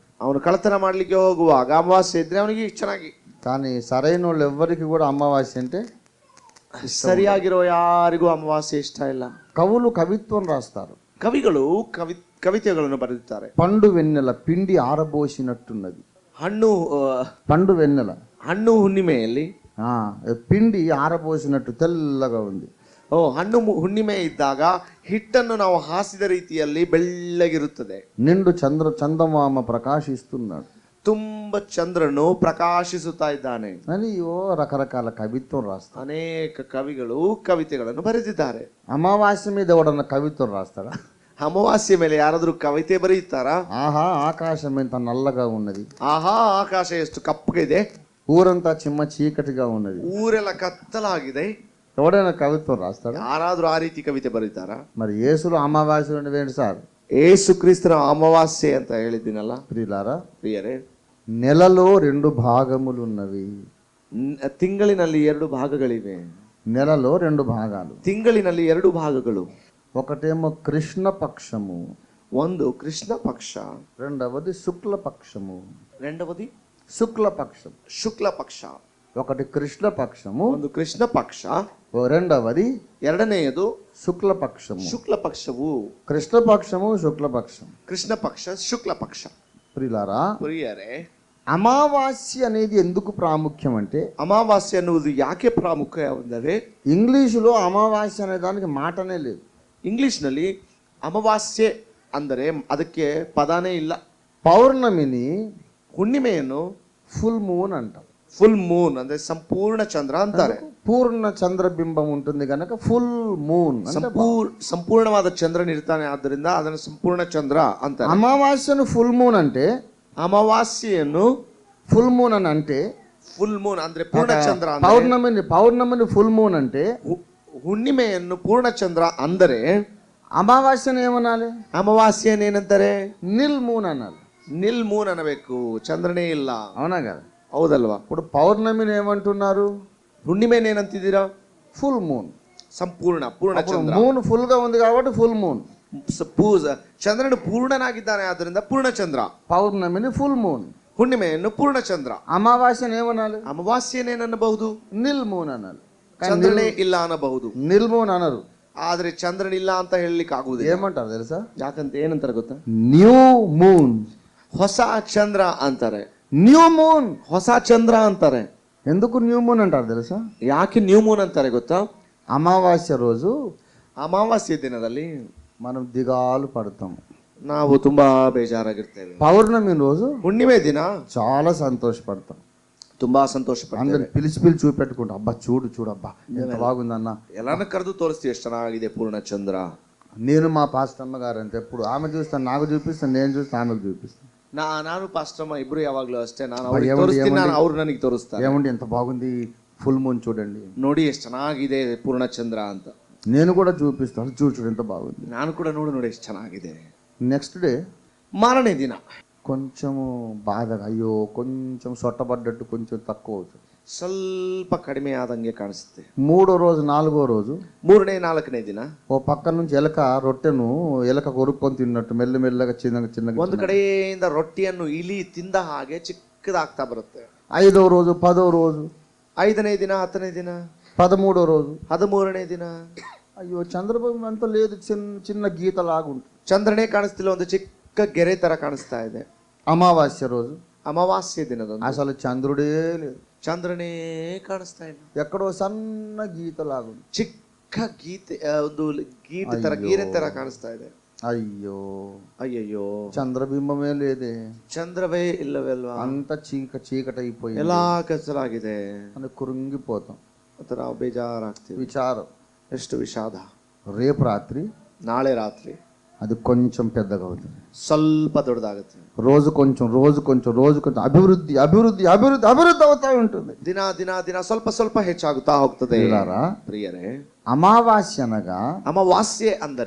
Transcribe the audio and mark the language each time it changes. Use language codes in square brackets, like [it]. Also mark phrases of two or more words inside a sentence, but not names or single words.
[kn] ಅವನು ಕಳ್ಳತನ ಮಾಡ್ಲಿಕ್ಕೆ ಹೋಗುವಾಗ ಅಮಾವಾಸ್ಯೆ ಇದ್ರೆ ಅವನಿಗೆ ಚೆನ್ನಾಗಿ. [te] కానీ ಸరైన వాళ్ళు ఎవ్వరికి కూడా అమావాస్య అంటే [kn] ಸರಿಯಾಗಿರೋ ಯಾರಿಗೂ ಅಮಾವಾಸ್ಯೆ ಇಷ್ಟ ಇಲ್ಲ. [te] కవులు కవిత్వం రాస్తారు. [kn] ಕವಿಗಳು ಕವಿತೆಗಳನ್ನು ಬರೆದಿದ್ದಾರೆ. [te] పండు వెన్నెల పిండి ఆరబోసినట్టున్నది. [kn] ಹಣ್ಣು [te] పండు వెన్నెల [kn] ಹಣ್ಣು ಹುಣ್ಣಿಮೆಯಲ್ಲಿ [te] పిండి ఆరబోసినట్టు తెల్లగా ఉంది. [kn] ಹಣ್ಣು ಹುಣ್ಣಿಮೆ ಇದ್ದಾಗ ಹಿಟ್ಟನ್ನು ನಾವು ಹಾಸಿದ ರೀತಿಯಲ್ಲಿ ಬೆಳ್ಳಗಿರುತ್ತದೆ. [te] నిండు చందమామ ప్రకాశిస్తున్నాడు. [kn] ತುಂಬ ಚಂದ್ರನು ಪ್ರಕಾಶಿಸುತ್ತಾ ಇದ್ದಾನೆ [te] అని రకరకాల కవిత్వం రాస్తారు. [kn] ಅನೇಕ ಕವಿಗಳು ಕವಿತೆಗಳನ್ನು ಬರೆದಿದ್ದಾರೆ. [te] అమావాస్య మీద ఎవడన్నా కవిత్వం రాస్తాడా? [kn] ಅಮಾವಾಸ್ಯೆ ಮೇಲೆ ಯಾರಾದ್ರೂ ಕವಿತೆ ಬರೆಯುತ್ತಾರಾ? [te] ఆహా ఆకాశం ఎంత నల్లగా ఉన్నది, [kn] ಆಹಾ ಆಕಾಶ ಎಷ್ಟು ಕಪ್ಪಗಿದೆ, [te] ఊరంతా చిమ్మ చీకటిగా ఉన్నది. [kn] ಊರೆಲ್ಲ ಕತ್ತಲಾಗಿದೆ. [te] ఎవడైనా కవిత్వం రాస్తాడా? [kn] ಯಾರಾದ್ರೂ ಆ ರೀತಿ ಕವಿತೆ ಬರೀತಾರಾ? [te] మరి యేసులో అమావాస్య ఏంటి సార్? [kn] ಏಸು ಕ್ರಿಸ್ತನ ಅಮಾವಾಸ್ಯೆ ಅಂತ ಹೇಳಿದ್ದೀನಲ್ಲ [te] ప్రియులారా, [kn] ಪ್ರಿಯರೇ. [te] నెలలో 2 భాగములు ఉన్నవి. [kn] ತಿಂಗಳಿನಲ್ಲಿ 2 ಭಾಗಗಳಿವೆ. [te] నెలలో 2 భాగాలు. [kn] ತಿಂಗಳಿನಲ್ಲಿ 2 ಭಾಗಗಳು. [te] ఒకటేమో కృష్ణ పక్షము, [kn] ಒಂದು ಕೃಷ್ಣ ಪಕ್ಷ, [te] రెండవది శుక్ల పక్షము. రెండవది శుక్ల పక్షం, [kn] ಶುಕ್ಲ ಪಕ್ಷ. [te] ఒకటి కృష్ణ పక్షము, [kn] ಒಂದು ಕೃಷ್ಣ ಪಕ್ಷ, [te] రెండవది [kn] ಎರಡನೆಯದು [te] శుక్ల పక్షము. [kn] ಶುಕ್ಲ ಪಕ್ಷವು. [te] కృష్ణ పక్షము, శుక్ల పక్షం. [kn] ಕೃಷ್ಣ ಪಕ್ಷ, ಶುಕ್ಲ ಪಕ್ಷ. [te] ప్రియులారా, [kn] ಪ್ರಿಯರೇ, [te] అమావాస్య అనేది ఎందుకు ప్రాముఖ్యం అంటే, [kn] ಅಮಾವಾಸ್ಯೆ ಅನ್ನುವುದು ಯಾಕೆ ಪ್ರಾಮುಖ್ಯ ಅಂದರೆ [te] ఇంగ్లీషులో అమావాస్య అనే దానికి మాటనే లేదు. [kn] ಇಂಗ್ಲಿಷ್ನಲ್ಲಿ ಅಮಾವಾಸ್ಯೆ ಅಂದರೆ ಅದಕ್ಕೆ ಪದಾನೇ ಇಲ್ಲ. [te] పౌర్ణమిని [kn] ಹುಣ್ಣಿಮೆಯನ್ನು [en] full moon [te] అంటాం. [en] full moon [kn] ಅಂದ್ರೆ ಸಂಪೂರ್ಣ ಚಂದ್ರ ಅಂತಾರೆ. [te] పూర్ణ చంద్రబింబం ఉంటుంది కనుక [en] full moon. [kn] ಸಂಪೂರ್ಣವಾದ ಚಂದ್ರನ್ ಇರ್ತಾನೆ, ಆದ್ದರಿಂದ ಅದನ್ನು ಸಂಪೂರ್ಣ ಚಂದ್ರ ಅಂತಾರೆ. [te] అమావాస్యను [en] full moon [te] అంటే, [kn] ಅಮಾವಾಸ್ಯೆಯನ್ನು [en] full moon [te] అని అంటే, [en] full moon [kn] ಅಂದ್ರೆ ಪೂರ್ಣ ಚಂದ್ರ. [te] పౌర్ణమిని [en] full moon [te] అంటే, [kn] ಹುಣ್ಣಿಮೆಯನ್ನು ಪೂರ್ಣ ಚಂದ್ರ ಅಂದರೆ [te] అమావాస్యను ఏమనాలి? [kn] ಅಮಾವಾಸ್ಯನೇನಂತಾರೆ? [en] nil moon [te] అనాలి. [en] nil moon [kn] అనಬೇಕು, చంద్రನೇ ಇಲ್ಲ. [te] అవునా కదా? [kn] ಹೌದಲ್ವಾ? [te] ఇప్పుడు పౌర్ణమిని ఏమంటున్నారు? [kn] ಹುಣ್ಣಿಮೆನೇನಂತಿದ್ದೀರಾ? [en] full moon. [kn] ಸಂಪೂರ್ಣ ಪೂರ್ಣ ಚಂದ್ರ. [en] moon full [te] గా ఉంది కాబట్టి [en] full moon. [kn] ಚಂದ್ರನು ಪೂರ್ಣನಾಗಿದ್ದಾನೆ, ಆದ್ದರಿಂದ ಪೂರ್ಣ ಚಂದ್ರ. [te] పౌర్ణమిని [en] full moon, [kn] ಹುಣ್ಣಿಮೆಯನ್ನು ಪೂರ್ಣ ಚಂದ್ರ. [te] అమావాస్యను ఏమనాలి? [kn] ಅಮಾವಾಸ್ಯನೇನಬಹುದು? [en] nil moon [te] అనాలి. [kn] ಚಂದ್ರನೇ ಇಲ್ಲ ಅನ್ನಬಹುದು. [en] nil moon [te] అనరు. [kn] ಆದ್ರೆ ಚಂದ್ರನ್ ಇಲ್ಲ ಅಂತ ಹೇಳಲಿಕ್ಕೆ ಆಗುವುದಿಲ್ಲ. [te] ఏమంటారు తెలుసా? [kn] ಯಾಕಂತ ಏನಂತಾರೆ ಗೊತ್ತಾ? [en] new moon. [kn] ಹೊಸ ಚಂದ್ರ ಅಂತಾರೆ. [en] new moon, [kn] ಹೊಸ ಚಂದ್ರ ಅಂತಾರೆ. [te] ఎందుకు [en] new moon [te] అంటారు తెలుసా? [kn] ಯಾಕೆ [en] new moon [kn] ಅಂತಾರೆ ಗೊತ್ತಾ? [te] అమావాస్య రోజు [kn] ಅಮಾವಾಸ್ಯೆ ದಿನದಲ್ಲಿ [te] మనం దిగాలు పడతాం, [kn] ನಾವು ತುಂಬಾ ಬೇಜಾರಾಗಿರ್ತೇವೆ. [te] పౌర్ణమి రోజు [kn] ಹುಣ್ಣಿಮೆ ದಿನ [te] చాలా సంతోషపడతాం. [kn] ತುಂಬಾ ಸಂತೋಷ ಪಡ್ತೇವೆ. [te] అందరు పిలిచి చూపెట్టుకుంటాం, అబ్బా చూడు అబ్బా ఎంత బాగుందన్న. [kn] ಎಲ್ಲಾನು ಕರೆದು ತೋರಿಸ್ತೀವಿ ಎಷ್ಟು ಚೆನ್ನಾಗಿದೆ ಪೂರ್ಣ ಚಂದ್ರ. [te] నేను మా పాస్టమ్మ గారు అంతే, ఎప్పుడు ఆమె చూస్తాను నాకు చూపిస్తాను, నేను చూస్తే ఆమెకు చూపిస్తాను. [kn] ನಾನು ಪಾಸ್ಟಮ್ಮ ಇಬ್ರು ಯಾವಾಗ್ಲೂ ಅಷ್ಟೇ, ನಾನು ಅವ್ರಿಗೆ ತೋರಿಸ್ತೀನಿ, ನಾನು ಅವ್ರು ನನಗೆ ತೋರಿಸ್ತಾರೆ. [te] ఏమండి ఎంత బాగుంది [en] full moon [te] చూడండి, [kn] ನೋಡಿ ಎಷ್ಟು ಚೆನ್ನಾಗಿದೆ ಪೂರ್ಣ ಚಂದ್ರ ಅಂತ. [te] నేను కూడా చూపిస్తాను, చూడు ఎంత బాగుంది. [kn] ನಾನು ಕೂಡ ನೋಡಿ ಎಷ್ಟು ಚೆನ್ನಾಗಿದೆ. [en] next day [kn] ಮಾರನೇ ದಿನ [te] కొంచెము బాధగా, అయ్యో కొంచెం సొట్టబడ్డట్టు కొంచెం తక్కువ అవుతుంది, [kn] ಸ್ವಲ್ಪ ಕಡಿಮೆ ಆದಂಗೆ ಕಾಣಿಸುತ್ತೆ. [te] 3వ రోజు 4వ రోజు [kn] ಮೂರನೇ ನಾಲ್ಕನೇ ದಿನ [te] ఓ పక్క నుంచి రొట్టెను ఎలక కొరుక్కొని తిన్నట్టు మెల్లమెల్లగా చిన్నగా [kn] ಒಂದು ಕಡೆಯಿಂದ ರೊಟ್ಟಿಯನ್ನು ಇಲಿ ತಿಂದ ಹಾಗೆ ಚಿಕ್ಕದಾಗ್ತಾ ಬರುತ್ತೆ. [te] 5వ రోజు 10వ రోజు [kn] 5ನೇ ದಿನ 10ನೇ ದಿನ [te] 13వ రోజు [kn] 13ನೇ ದಿನ [te] అయ్యో చంద్రబాబు అంత లేదు, చిన్న గీత లాగుంటుంది, [kn] ಚಂದ್ರನೇ ಕಾಣಿಸ್ತಿಲ್ಲ, ಒಂದು ಚಿಕ್ಕ ಗೆರೆ ತರ ಕಾಣಿಸ್ತಾ ಇದೆ. [te] అమావాస్య రోజు [kn] ಅಮಾವಾಸ್ಯೆ ದಿನದಂದು [te] అసలు చంద్రుడే లేదు, [kn] ಚಂದ್ರನೇ ಕಾಣಿಸ್ತಾ ಇಲ್ಲ, [te] ఎక్కడో సన్న గీత లాగుంది. [kn] ಚಿಕ್ಕ ಚಿಕ್ಕ ಗೀತೆ ಒಂದು ಗೀತೆ ತರ ಗೀರೆ ತರ ಕಾಣಿಸ್ತಾ ಇದೆ. [te] అయ్యో [kn] ಅಯ್ಯಯ್ಯೋ, [te] చంద్రబింబమే లేదే, [kn] ಚಂದ್ರವೇ ಇಲ್ಲವೇ ಅಲ್ವಾ, [te] అంత చీకటైపోయింది [kn] ಎಲ್ಲಾ ಕತ್ತಲಾಗಿದೆ [te] అని కృంగిపోతాం. [kn] ಅಂತ ನಾವು ಬೇಜಾರಾಗ್ತೀವಿ. [te] విచారం. [kn] ಎಷ್ಟು ವಿಷಾದ. [te] రేపు రాత్రి [kn] ನಾಳೆ ರಾತ್ರಿ [te] అది కొంచెం పెద్దగా అవుతుంది, [kn] ಸ್ವಲ್ಪ ದೊಡ್ಡದಾಗುತ್ತೆ. [te] రోజు కొంచెం అభివృద్ధి అభివృద్ధి అభివృద్ధి అభివృద్ధి అవుతా ఉంటుంది. [kn] ದಿನ ದಿನ ದಿನ ಸ್ವಲ್ಪ ಸ್ವಲ್ಪ ಹೆಚ್ಚಾಗುತ್ತಾ ಹೋಗ್ತದೆ. [te] ప్రియులారా, [kn] ಪ್ರಿಯರೇ, [te] అమావాస్య అనగా [kn] ಅಮಾವಾಸ್ಯೆ ಅಂದರೆ